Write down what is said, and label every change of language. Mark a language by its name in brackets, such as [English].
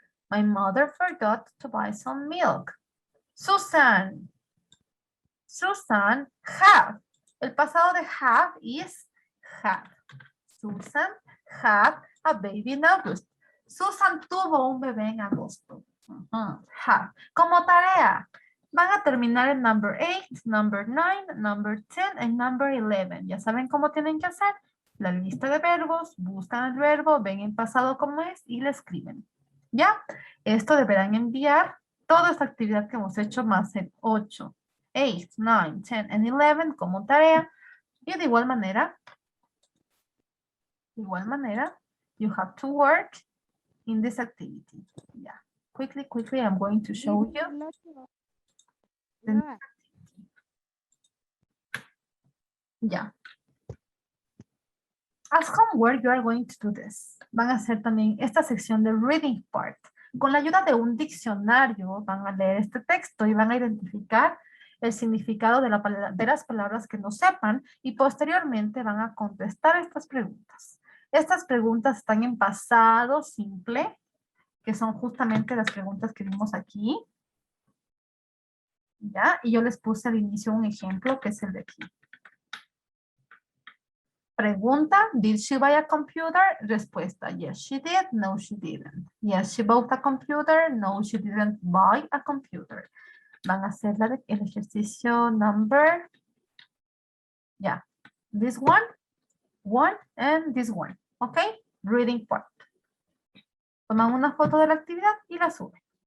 [English] My mother forgot to buy some milk. Susan. [Spanish] Susan have. El pasado de have is have. [English] Susan had a baby in August. [Spanish] Susan tuvo un bebé en agosto. Have. Como tarea, van a terminar en number 8, number 9, number 10 y number 11. Ya saben cómo tienen que hacer. La lista de verbos, buscan el verbo, ven en pasado cómo es y le escriben. ¿Ya? Esto deberán enviar toda esta actividad que hemos hecho más el 8, 8, 9, 10 y 11 como tarea. Y de igual manera, [English] you have to work in this activity. Yeah. Quickly, I'm going to show you. [Spanish] Ya. [English] As homework, you are going to do this. [Spanish] Van a hacer también esta sección de reading part. Con la ayuda de un diccionario van a leer este texto y van a identificar el significado de las palabras que no sepan y posteriormente van a contestar estas preguntas. Estas preguntas están en pasado simple, que son justamente las preguntas que vimos aquí. ¿Ya? Y yo les puse al inicio un ejemplo que es el de aquí. Pregunta, [English] did she buy a computer? [Spanish] Respuesta, [English] yes she did, no she didn't. Yes, she bought a computer, no she didn't buy a computer. [Spanish] Van a hacer el ejercicio [English] number, yeah, this one, and this one, ¿ok? Reading part. [Spanish] Toman una foto de la actividad y la suben.